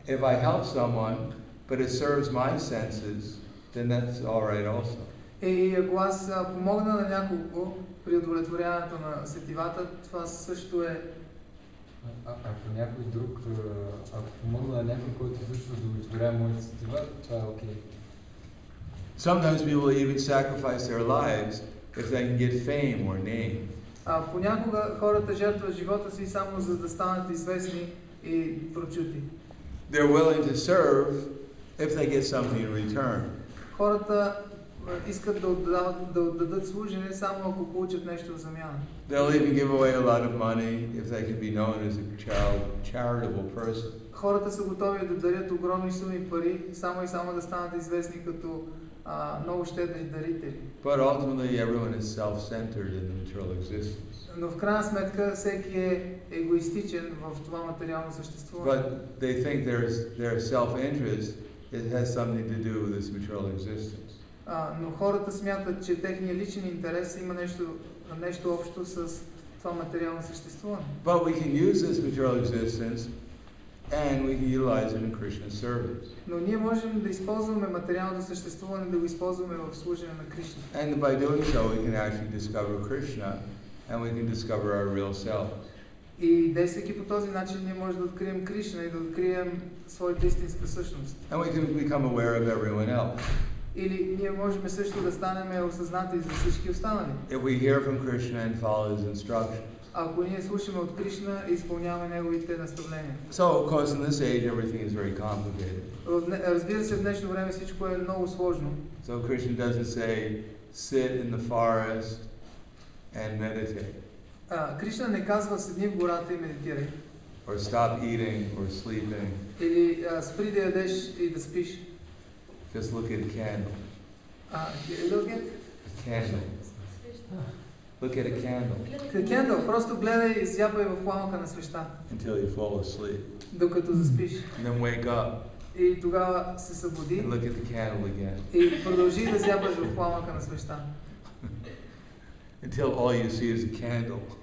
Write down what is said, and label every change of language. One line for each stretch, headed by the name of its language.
English: If I help someone, but it serves my senses, then that's all right also.
Bulgarian: И ако аз помогна на някого при удовлетворяването на сетивата, това също е. Ако някой друг, ако помогна на някой, който също удовлетворява моите сетива, това е окей.
English: Sometimes people even sacrifice their lives if they can get fame or name.
Bulgarian: Понякога хората жертват живота си само за да станат известни и прочути.
English: They're willing to serve if they get something in return.
Bulgarian: Хората искат да отдадат служене само ако получат нещо в замяна.
English: They'll even give away a lot of money if they can be known as a charitable person.
Bulgarian: Хората са готови да дарят огромни суми пари, само и само да станат известни като много щедри дарители.
English: But ultimately everyone is self-centered in the material existence.
Bulgarian: Но в крайна сметка всеки е егоистичен в това материално съществуване.
English: But they think their self-interest, it has something to do with this material existence.
Bulgarian: Но хората смятат, че техният личен интерес има нещо общо с това материално съществуване.
English: But we can use this material existence and we can utilize it in Krishna service.
Bulgarian: Но ние можем да използваме материалното съществуване, да го използваме в служене на Кришна.
English: And by doing so we can actually discover Krishna and we can discover our real self.
Bulgarian: И действайки по този начин, ние можем да открием Кришна и да открием своята истинска същност.
English: And we can become aware of everyone else.
Bulgarian: Или ние можем също да станем осъзнати за всички останали.
English: If we hear from Krishna and follow his instructions.
Bulgarian: Ако ние слушаме от Кришна и изпълняваме неговите наставления.
English: So, of course, in this age, everything is very complicated.
Bulgarian: Разбира се, в днешно време всичко е много сложно.
English: So Krishna doesn't say, sit in the forest and meditate.
Bulgarian: Кришна не казва седни в гората и медитирай.
English: Or stop eating or sleeping.
Bulgarian: Или спри да ядеш и да спиш.
English: Just look at a candle. Look at? A candle. Look at a candle. The candle.
Bulgarian: Просто гледай и зяпай в пламъка на свеща.
English: Until you fall asleep.
Bulgarian: Докато заспиш.
English: And then wake up.
Bulgarian: И тогава се събуди.
English: And look at the candle again.
Bulgarian: И продължи да зяпаш в пламъка на свеща.
English: Until all you see is a candle.